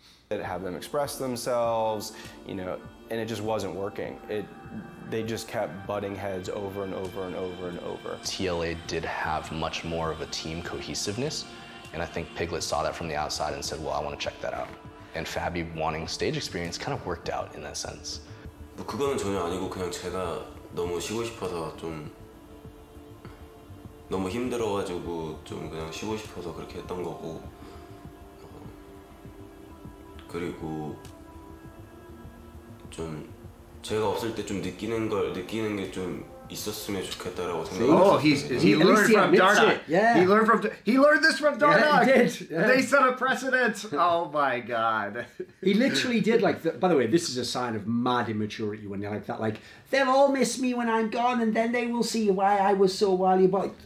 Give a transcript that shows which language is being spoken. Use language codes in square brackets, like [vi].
[en] Have them express themselves, you know, and it just wasn't working. They just kept butting heads over and over and over and over. TLA did have much more of a team cohesiveness, and I think Piglet saw that from the outside and said, well, I want to check that out. And Fabi wanting stage experience kind of worked out in that sense. [ko] 그거는 전혀 아니고 그냥 제가 너무 쉬고 싶어서 좀 너무 힘들어가지고 좀 그냥 쉬고 싶어서 그렇게 했던 거고 그리고 좀 제가 없을 때 좀 느끼는 게 좀 있었으면 좋겠다라고 생각해요. [en] Oh, he learned from dardoch. Yeah. He learned this from dardoch. Yeah, he did. Yeah. They set a precedent. Oh my god. He literally did by the way, this is a sign of mad immaturity when you're like that. Like, they'll all miss me when I'm gone, and then they will see why I was so valuable.